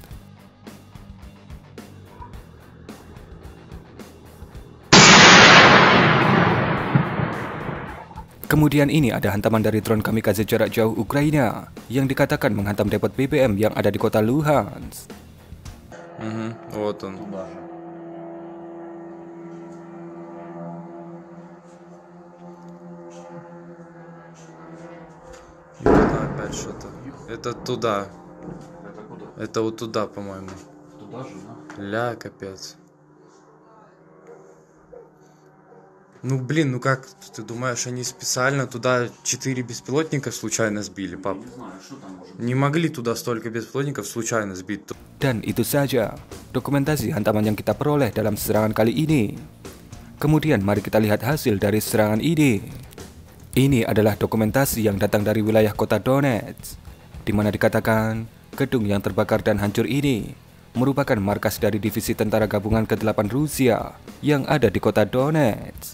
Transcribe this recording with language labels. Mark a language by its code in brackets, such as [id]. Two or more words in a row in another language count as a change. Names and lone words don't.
[id] Kemudian ini ada hantaman dari drone kamikaze jarak jauh Ukraina yang dikatakan menghantam depot BBM yang ada di kota Luhansk. [ru] Вот он. Это опять что-то. Это туда. Это куда? Это вот туда, по-моему. Туда же, да? Ля, капец. Ну, блин, ну как, ты думаешь, они специально туда 4 беспилотника случайно сбили, пап? Не могли туда столько беспилотников случайно сбить. [id] Dan itu saja dokumentasi hantaman yang kita peroleh dalam serangan kali ini. Kemudian mari kita lihat hasil dari serangan ini. Ini adalah dokumentasi yang datang dari wilayah kota Donetsk, di mana dikatakan gedung yang terbakar dan hancur ini merupakan markas dari divisi tentara gabungan ke-8 Rusia yang ada di kota Donetsk.